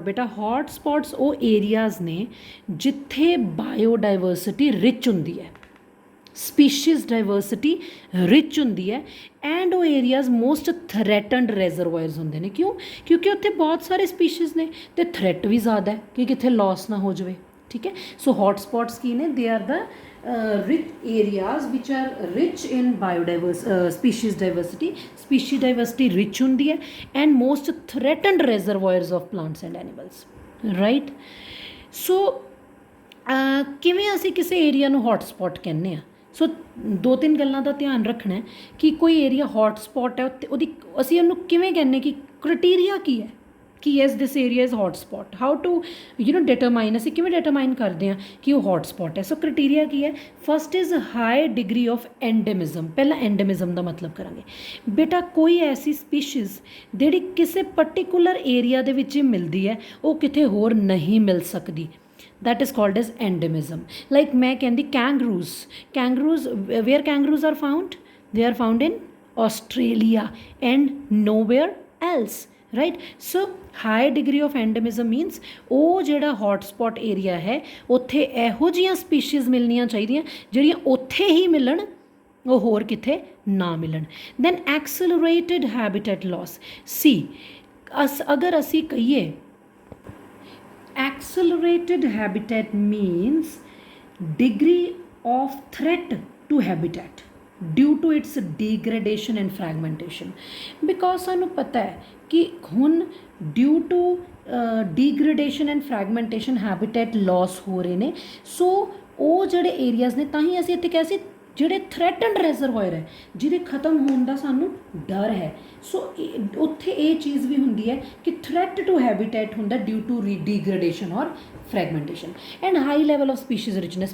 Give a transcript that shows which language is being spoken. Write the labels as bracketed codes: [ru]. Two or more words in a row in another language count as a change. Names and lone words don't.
[pa] ਬੇਟਾ ਹੌਟਸਪੌਟਸ ਉਹ ਏਰੀਆਜ਼ ਨੇ ਜਿੱਥੇ ਬਾਇਓਡਾਇਵਰਸਿਟੀ ਰਿਚ ਹੁੰਦੀ ਹੈ, [en] species diversity [pa] ਰਿਚ ਹੁੰਦੀ ਹੈ, ਐਂਡ ਉਹ ਏਰੀਆਜ਼ [en] most threatened reservoirs [pa] ਹੁੰਦੇ ਨੇ। ਕਿਉਂ? ਕਿਉਂਕਿ ਉੱਥੇ ਬਹੁਤ ਸਾਰੇ ਸਪੀਸ਼ੀਜ਼ ਨੇ ਅਤੇ ਥ੍ਰੈਟ ਵੀ ਜ਼ਿਆਦਾ ਹੈ ਕਿ ਕਿੱਥੇ ਲੋਸ ਨਾ ਹੋ ਜਾਵੇ। ਠੀਕ ਹੈ, [en] ਸੋ ਹੌਟਸਪੌਟਸ [pa] ਕੀ ਨੇ? [en] they are the rich areas which are rich in species diversity rich [pa] ਹੁੰਦੀ ਹੈ, [en] and most threatened reservoirs of plants and animals, right? [pa] So ਕਿਵੇਂ ਅਸੀਂ ਕਿਸੇ ਏਰੀਆ ਨੂੰ ਹੌਟਸਪੌਟ ਕਹਿੰਦੇ ਹਾਂ? ਸੋ ਦੋ ਤਿੰਨ ਗੱਲਾਂ ਦਾ ਧਿਆਨ ਰੱਖਣਾ ਕਿ ਕੋਈ ਏਰੀਆ ਹੌਟਸਪੌਟ ਹੈ ਉੱਥੇ ਉਹਦੀ ਅਸੀਂ ਉਹਨੂੰ ਕਿਵੇਂ ਕਹਿੰਦੇ ਕਿ ਕ੍ਰਾਈਟੀਰੀਆ ਕੀ ਹੈ ਕਿ [en] yes this area is hotspot. how to determine, [pa] ਅਸੀਂ ਕਿਵੇਂ ਡਿਟਰਮਾਈਨ ਕਰਦੇ ਹਾਂ ਕਿ ਉਹ ਹੌਟਸਪੌਟ ਹੈ? [en] so criteria [pa] ਕੀ ਹੈ? [en] first is high degree of endemism. [pa] ਪਹਿਲਾਂ ਐਂਡੇਮਿਜ਼ਮ ਦਾ ਮਤਲਬ ਕਰਾਂਗੇ। ਬੇਟਾ ਕੋਈ ਐਸੀ ਸਪੀਸ਼ੀਜ਼ ਜਿਹੜੀ ਕਿਸੇ [en] particular area [pa] ਦੇ ਵਿੱਚ ਹੀ ਮਿਲਦੀ ਹੈ, ਉਹ ਕਿਤੇ ਹੋਰ ਨਹੀਂ ਮਿਲ ਸਕਦੀ, [en] that is called as endemism. Like [hi] मैं कहती [en] kangaroos, where kangaroos are found? They are found in Australia and nowhere else, right? So high degree of endemism means [pa] ਉਹ ਜਿਹੜਾ [en] hotspot area [pa] ਹੈ ਉੱਥੇ ਇਹੋ ਜਿਹੀਆਂ species ਮਿਲਣੀਆਂ ਚਾਹੀਦੀਆਂ ਜਿਹੜੀਆਂ ਉੱਥੇ ਹੀ ਮਿਲਣ, ਉਹ ਹੋਰ ਕਿਤੇ ਨਾ ਮਿਲਣ। [en] Then accelerated habitat loss. See, [pa] ਅਗਰ ਅਸੀਂ ਕਹੀਏ [en] accelerated habitat means degree of threat to habitat due to its degradation and fragmentation, because [pa] ਸਾਨੂੰ ਪਤਾ ਹੈ ਕਿ ਹੁਣ [en] due to degradation and fragmentation habitat loss [pa] ਹੋ ਰਹੇ ਨੇ। ਸੋ ਉਹ ਜਿਹੜੇ ਏਰੀਆਜ਼ ਨੇ, ਤਾਂ ਹੀ ਅਸੀਂ ਇੱਥੇ ਕਿਹਾ ਸੀ ਜਿਹੜੇ [en] threatened reservoir [pa] ਹੈ, ਜਿਹਦੇ ਖਤਮ ਹੋਣ ਦਾ ਸਾਨੂੰ ਡਰ ਹੈ। ਸੋ ਉੱਥੇ ਇਹ ਚੀਜ਼ ਵੀ ਹੁੰਦੀ ਹੈ ਕਿ [en] threat to habitat ਹੁੰਦਾ due to degradation or fragmentation, and high level of species richness.